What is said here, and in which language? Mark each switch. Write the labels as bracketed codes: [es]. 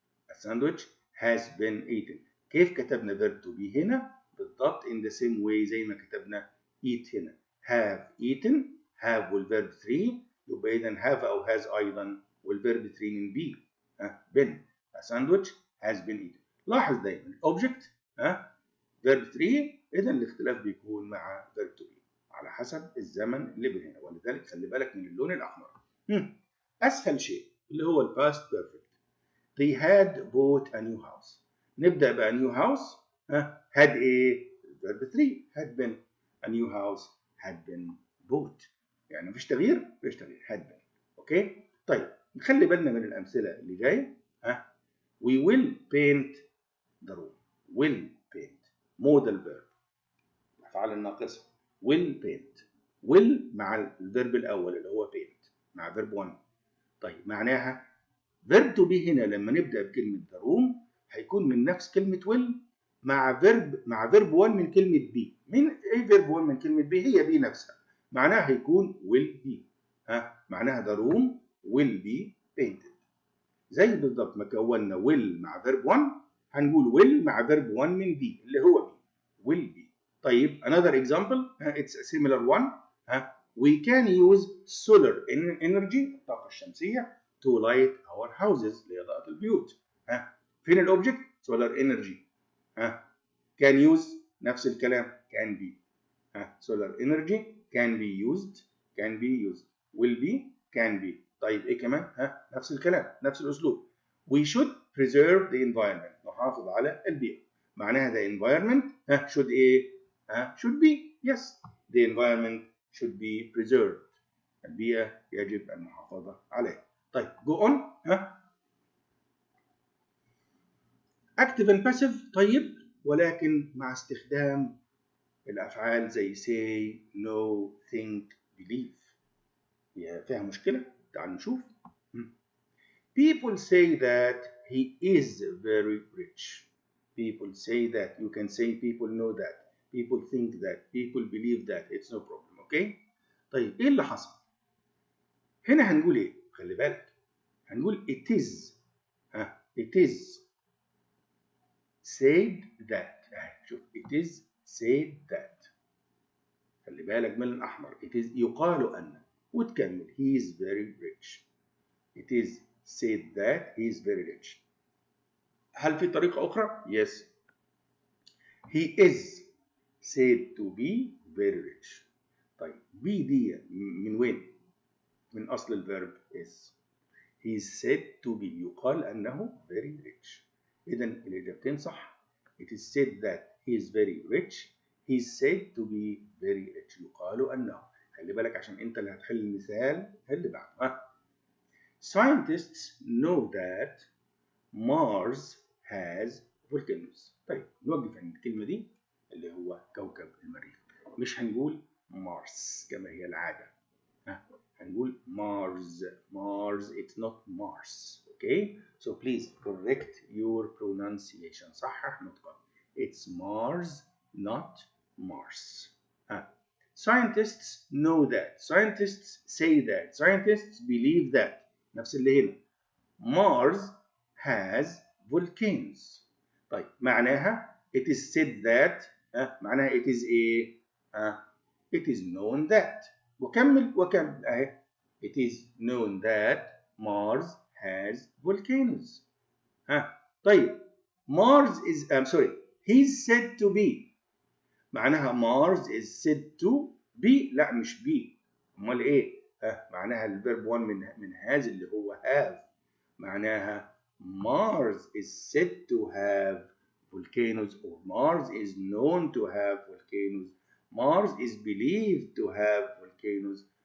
[en] A sandwich has been eaten. [ar] كيف كتبنا [en] verb to be هنا؟ بالضبط in the same way [ar] زي ما كتبنا [en] eat هنا. have eaten, have والverb 3 يبقى إذا have أو has أيضا والverb 3 من be. been. A sandwich has been eaten. [ar] لاحظ دايما object verb 3 إذا الاختلاف بيكون مع verb to be على حسب الزمن اللي هنا، ولذلك خلي بالك من اللون الأحمر. أسهل شيء اللي هو الباست بيرفكت. [en] They had bought a new house. [ar] نبدأ بقى [en] new house. had a verb 3 had been. A new house had been bought. [ar] يعني مفيش تغيير؟ مفيش تغيير. had been. اوكي؟ طيب نخلي بالنا من الأمثلة اللي جاية. [en] We will paint the room. will paint. modal verb. [ar] الأفعال الناقصة. [en] will paint. [ar] will مع الفيرب الأول اللي هو paint مع [en] verb 1. [ar] طيب معناها [en] verb to be [ar] هنا لما نبدأ بكلمة [en] the room [ar] هيكون من نفس كلمة will مع verb 1 من كلمة be. من ايه verb 1 من كلمة be؟ هي be نفسها. معناها هيكون [en] will be. معناها the room will be painted. [ar] زي بالضبط ما كونا will مع verb 1 هنقول will مع verb 1 من be اللي هو be. [en] will be. طيب another example, it's a similar one. We can use solar energy [ar] الطاقة الشمسية [en] to light our houses [ar] لإضاءة البيوت. [en] فين الأوبجكت؟ solar energy. can use [ar] نفس الكلام [en] can be. solar energy can be used will be can be. [ar] طيب إيه كمان؟ نفس الكلام نفس الأسلوب. [en] We should preserve the environment [ar] نحافظ على البيئة. [en] معناها the environment should إيه؟ should be. Yes, the environment should be preserved. [ar] البيئة يجب المحافظة عليها. طيب [en] go on. active and passive [ar] طيب ولكن مع استخدام الأفعال زي [en] say, know, think, believe. [ar] فيها مشكلة؟ تعالوا نشوف. [en] People say that he is very rich. People say that. You can say people know that. People think that. People believe that. It's no problem. Okay? [ar] طيب إيه اللي حصل؟ هنا هنقول إيه؟ خلي بالك. هنقول [en] it is. It is said that. [ar] شوف [en] it is said that. [ar] خلي بالك من الأحمر. [en] It is [ar] يقال أن. وتكمل [en] he is very rich. It is said that he is very rich. [ar] هل في طريقة أخرى؟ [en] Yes. He is said to be very rich. [ar] طيب be دي من وين؟ من أصل الفيرب is. [en] he is said to be [ar] يقال أنه [en] very rich. [ar] إذا الإجابتين صح. [en] it is said that he is very rich. he is said to be very rich. [ar] يقال أنه. خلي بالك عشان أنت اللي هتحل المثال اللي بعده. [en] Scientists know that Mars has volcanoes. [ar] طيب نوقف عند الكلمة دي اللي هو كوكب المريخ. مش هنقول مارس كما هي العادة. [en] هنقول Mars. Mars, it's not Mars. Okay? So please correct your pronunciation. [ar] صحح نطقك. [en] It's Mars, not Mars. Scientists know that. Scientists say that. Scientists believe that. [ar] نفس اللي هنا. [en] Mars has volcanoes. [ar] طيب معناها [en] it is said that. معناها it is it is known that. [ar] وكمل اهي. [en] it is known that Mars has volcanoes. طيب Mars is he's said to be. معناها Mars is said to be. [ar] لا مش be. امال ايه؟ معناها الفيرب 1 من has اللي هو have. [en] معناها Mars is said to have volcanoes, or Mars is known to have volcanoes. Mars is believed to have volcanoes.